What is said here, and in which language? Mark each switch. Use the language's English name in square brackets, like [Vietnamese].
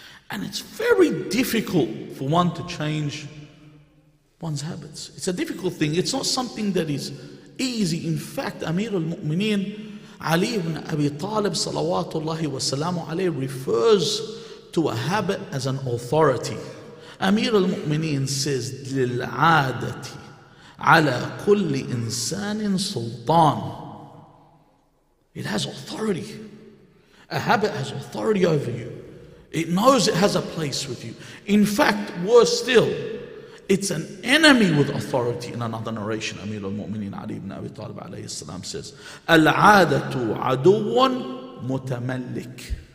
[English] And it's very difficult for one to change one's habits. It's a difficult thing. It's not something that is easy. In fact, Amir al-Mu'mineen, Ali ibn Abi Talib, salawatullahi wa salamu alayhi, refers to a habit as an authority. [Arabic] Amir al-Mu'mineen says, لِلْعَادَةِ عَلَى كُلِّ إِنسَانٍ سُلْطَانٍ. [English] It has authority. A habit has authority over you. It knows it has a place with you. In fact, worse still, it's an enemy with authority. In another narration, Amir al-Mu'mineen Ali ibn Abi Talib alayhi salam says, Al-'adatu aduwan mutamallik.